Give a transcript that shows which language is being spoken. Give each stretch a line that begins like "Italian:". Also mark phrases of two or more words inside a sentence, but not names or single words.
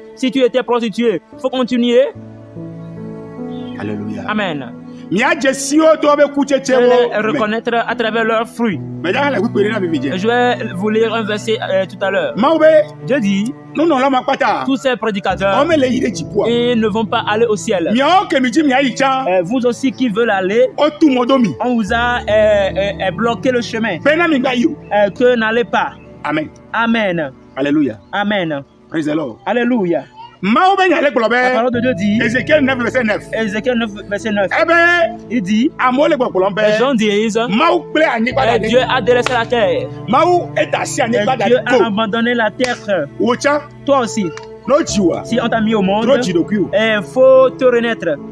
French: Si tu étais prostitué, il faut continuer. Alléluia. Amen. Mi a jesio to be kuche Je vais les reconnaître à travers leurs fruits. Je vais vous lire un verset tout à l'heure. Dieu dit, tous ces prédicateurs, ils ne vont pas aller au ciel. Vous aussi qui veulent aller, on vous a bloqué le chemin. Que n'allez pas. Amen. Amen. Alléluia. Amen.
English: Praise the Lord.
French: Alléluia. La parole de Dieu dit, Ézéchiel 9, verset 9. Ézéchiel 9, verset 9. Il dit, les gens disent, Dieu a délaissé la terre. Dieu a abandonné la terre. Toi aussi, si on t'a mis au monde, il faut te renaître.